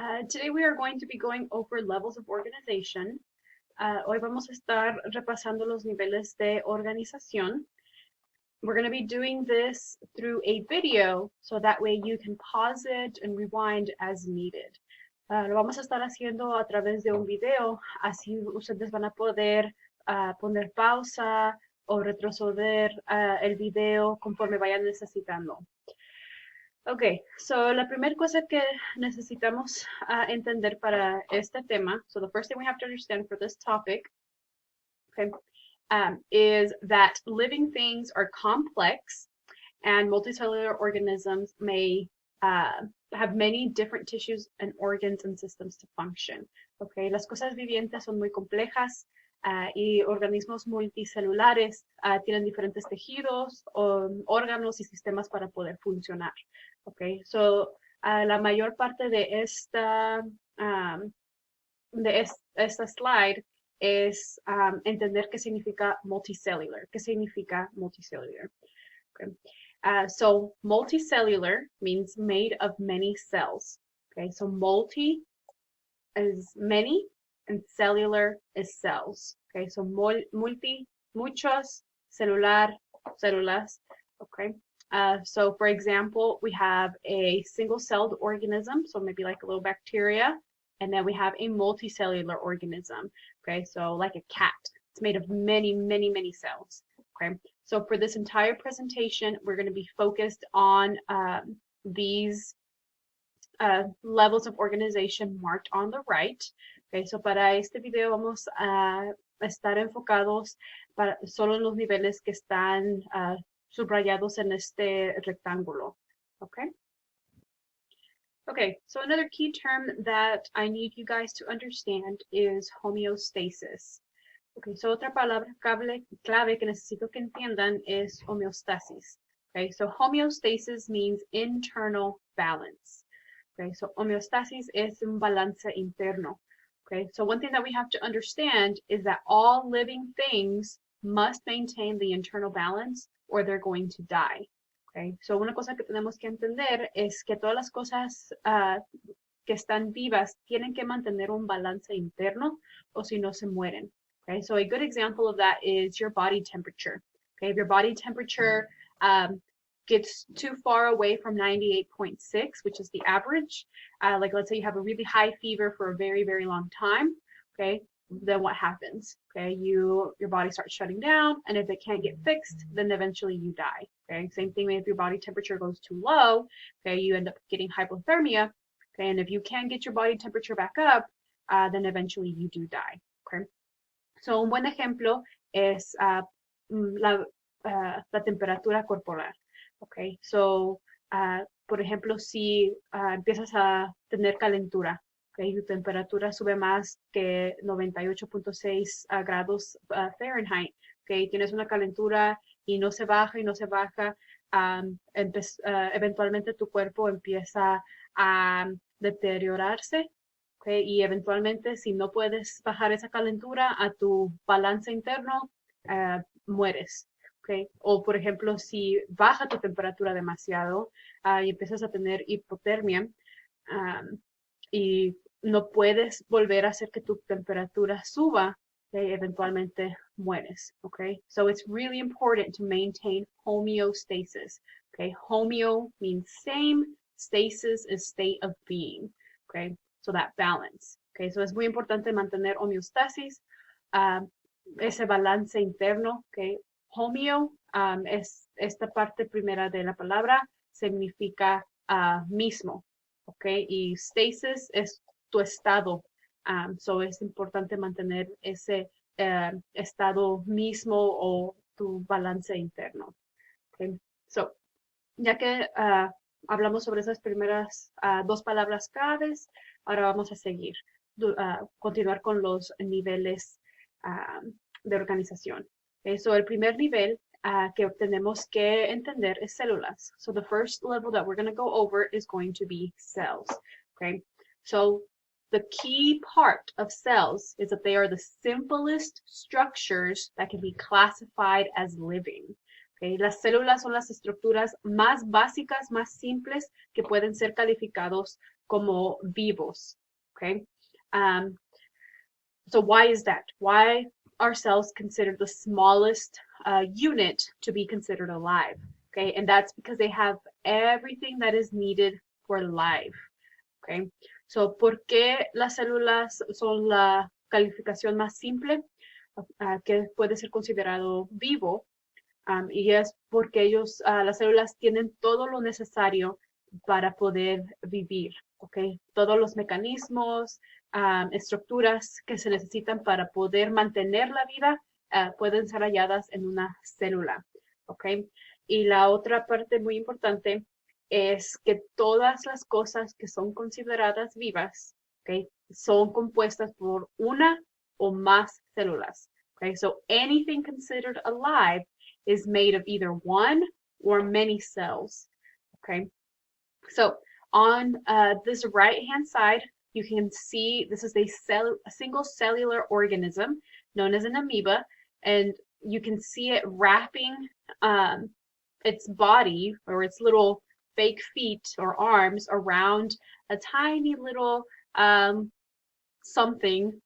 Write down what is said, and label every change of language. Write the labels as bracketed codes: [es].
[en] Today we are going to be going over levels of organization. [es] Hoy vamos a estar repasando los niveles de organización. [en] We're going to be doing this through a video, so that way you can pause it and rewind as needed. [es] Lo vamos a estar haciendo a través de un video, así ustedes van a poder poner pausa o retroceder el video conforme vayan necesitando. [en] Okay, so [es] la primera cosa que necesitamos entender para este tema, [en] so the first thing we have to understand for this topic, okay, is that living things are complex and multicellular organisms may have many different tissues and organs and systems to function. [es] Okay, las cosas vivientes son muy complejas y organismos multicelulares tienen diferentes tejidos, órganos y sistemas para poder funcionar. Okay, so la mayor parte de esta slide es entender qué significa multicellular. ¿Qué significa multicellular? [en] Okay. So multicellular means made of many cells. Okay, so multi is many and cellular is cells. [es] Okay, so multi, muchos, celular, células. [en] Okay, so for example, we have a single-celled organism, so maybe like a little bacteria, and then we have a multicellular organism. Okay, so like a cat, it's made of many, many, many cells. Okay, so for this entire presentation, we're going to be focused on these levels of organization marked on the right. [es] Okay, so para este video vamos a estar enfocados solo en los niveles que están subrayados en este rectángulo. [en] Okay. Okay, so another key term that I need you guys to understand is homeostasis. [es] Okay, so otra palabra clave que necesito que entiendan es homeostasis. [en] Okay, so homeostasis means internal balance. Okay, so [es] homeostasis es un balance interno. [en] Okay, so one thing that we have to understand is that all living things must maintain the internal balance or they're going to die. [es] Okay, so una cosa que tenemos que entender es que todas las cosas que están vivas tienen que mantener un balance interno o si no se mueren. [en] Okay, so a good example of that is your body temperature. Okay, if your body temperature gets too far away from 98.6, which is the average, like let's say you have a really high fever for a very, very long time, okay, then what happens? Okay, your body starts shutting down, and if it can't get fixed, then eventually you die. Okay, same thing if your body temperature goes too low, okay, you end up getting hypothermia. Okay, and if you can't get your body temperature back up, then eventually you do die. [es] Okay, so un buen ejemplo es la temperatura corporal. Okay, so por ejemplo, si empiezas a tener calentura, okay, tu temperatura sube más que 98.6 grados Fahrenheit, okay, tienes una calentura y no se baja y no se baja, eventualmente tu cuerpo empieza a deteriorarse, okay, y eventualmente si no puedes bajar esa calentura a tu balance interno, mueres. Okay. O por ejemplo, si baja tu temperatura demasiado y empiezas a tener hipotermia y no puedes volver a hacer que tu temperatura suba, okay, eventualmente mueres. [en] Okay, so it's really important to maintain homeostasis. Okay, homeo means same, stasis is state of being. Okay, so that balance. [es] Okay, so es muy importante mantener homeostasis, ese balance interno. Okay. Homeo es esta parte primera de la palabra, significa mismo, ¿ok? Y stasis es tu estado, so es importante mantener ese estado mismo o tu balance interno, ¿ok? So, ya que hablamos sobre esas primeras dos palabras claves, ahora vamos a seguir, continuar con los niveles de organización. Okay, so el primer nivel que tenemos que entender es células. [en] So the first level that we're going to go over is going to be cells. Okay, so the key part of cells is that they are the simplest structures that can be classified as living. Okay. [es] Las células son las estructuras más básicas, más simples que pueden ser calificados como vivos. [en] Okay. So why is that? Why are cells considered the smallest unit to be considered alive? Okay, and that's because they have everything that is needed for life. [es] Okay, so ¿por qué las células son la calificación más simple que puede ser considerado vivo? Y es porque las células tienen todo lo necesario para poder vivir, ¿ok? Todos los mecanismos, estructuras que se necesitan para poder mantener la vida pueden ser halladas en una célula, ¿ok? Y la otra parte muy importante es que todas las cosas que son consideradas vivas, ¿ok? Son compuestas por una o más células, ¿ok? [en] So anything considered alive is made of either one or many cells. Okay, so on this right-hand side, you can see this is a single cellular organism known as an amoeba, and you can see it wrapping its body or its little fake feet or arms around a tiny little something.